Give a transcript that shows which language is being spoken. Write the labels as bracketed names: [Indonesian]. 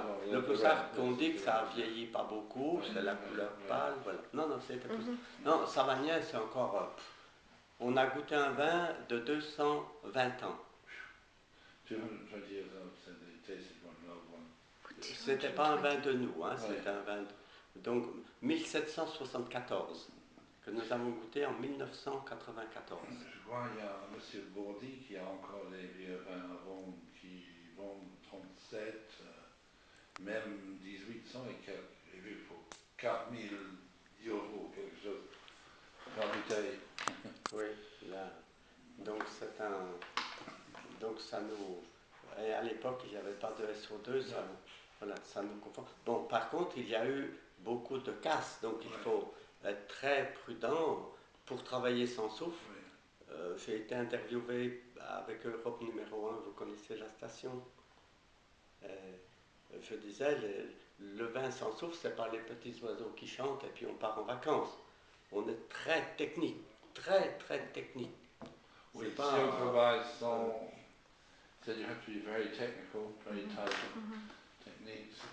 [French] Le Ploussard, qu'on dit que ça ne vieillit pas beaucoup, c'est la couleur pâle, voilà. Non, c'était Ploussard. Non, Savagnin, c'est encore... on a goûté un vin de 220 ans. [English] 220 years old, so they tasted one, an old one. [French] C'était pas un vin de nous, c'était un vin donc 1774, que nous avons goûté en 1994. Je vois, il y a M. Bourdi qui a encore des vieux vins avant, qui vendent 37, même 1800 et quelques. J'ai vu pour 4000 euros, quelque chose, par bouteille. Oui, là. Donc c'est un... Donc ça nous... Et à l'époque, il n'y avait pas de SO2, ça nous conforte. Bon, par contre, il y a eu beaucoup de casse, donc il faut être très prudent pour travailler sans soufre. J'ai été interviewé avec Europe numéro 1, vous connaissez la station. Je disais, le vin sans soufre, c'est pas les petits oiseaux qui chantent et puis on part en vacances. On est très technique, très technique. Oui, C'est si pas, on travaille sans... [English] So you have to be very technical, very tight techniques.